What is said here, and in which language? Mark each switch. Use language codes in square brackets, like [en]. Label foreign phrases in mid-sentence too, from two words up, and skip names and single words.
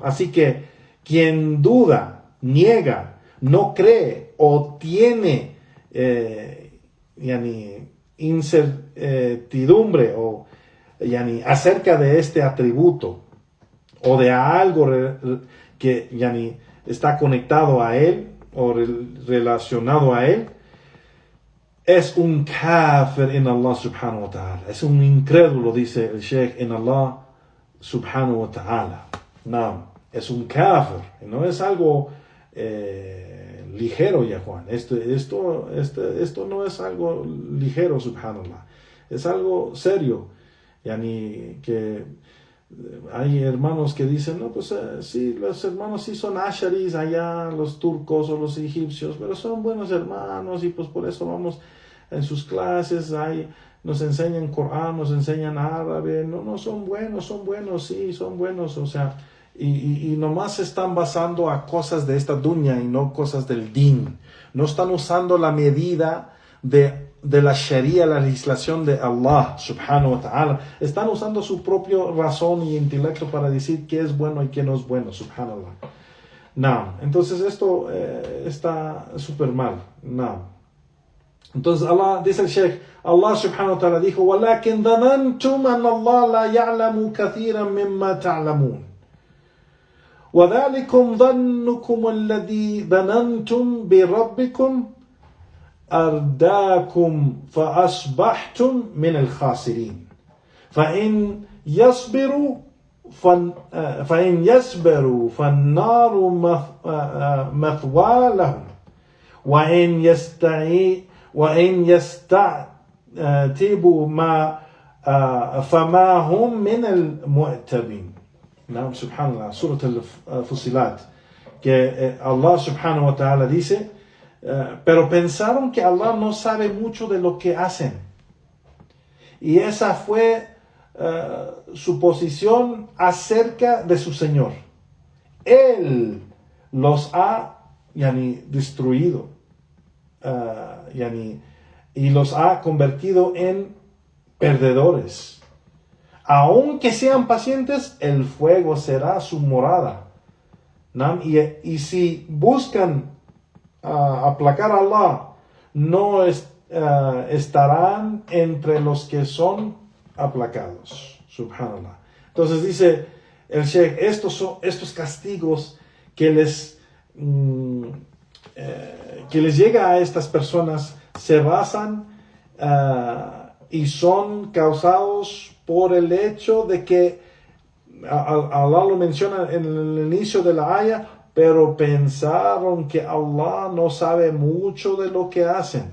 [es] Así que, quien duda, niega, no cree o tiene incertidumbre o acerca de este atributo o de algo que está conectado a él o relacionado a él, es un kafir en Allah [ar] سبحانه وتعالى. [es] Es un incrédulo, dice el Sheikh, en Allah [ar] سبحانه وتعالى. [es] No, es un kafir. No es algo ligero, ya Juan. Esto no es algo ligero, subhanallah. Es algo serio. Que hay hermanos que dicen, no, pues sí, los hermanos sí son asharis allá, los turcos o los egipcios, pero son buenos hermanos y pues por eso vamos en sus clases, nos enseñan Corán, nos enseñan árabe, no son buenos, sí, son buenos, o sea, y nomás se están basando a cosas de esta dunya y no cosas del din. No están usando la medida de la sharia, la legislación de Allah [ar] سبحانه وتعالى. [es] Están usando su propio razón y intelecto para decir qué es bueno y qué no es bueno, subhanallah. No, entonces esto está súper mal. No. Entonces Allah, dice el Sheikh, Allah [ar] سبحانه وتعالى [es] dijo, [ar] وَلَكِنْ ظَنَنْتُمْ أَنَّ اللَّهَ لَا يَعْلَمُ كَثِيرًا مِمَّا تَعْلَمُونَ وَذَلِكُمْ ظَنُّكُمُ الَّذِي ظَنَنْتُمْ بِرَبِّكُمْ أرداكم فأصبحتم من الخاسرين فإن يصبروا فالنار مثوى لهم وإن يستعتبوا فما هم من المعتبين. [es] نعم, subhanallah, Surah al-Fusilat, que Allah [ar] سبحانه وتعالى [es] dice, pero pensaron que Allah no sabe mucho de lo que hacen. Y esa fue su posición acerca de su Señor. Él los ha destruido y los ha convertido en perdedores. Aunque sean pacientes, el fuego será su morada. Y si buscan aplacar a Allah, no estarán entre los que son aplacados. Subhanallah. Entonces dice el Sheikh, estos castigos que les llega a estas personas se basan y son causados por el hecho de que Allah lo menciona en el inicio de la ayah, pero pensaron que Allah no sabe mucho de lo que hacen.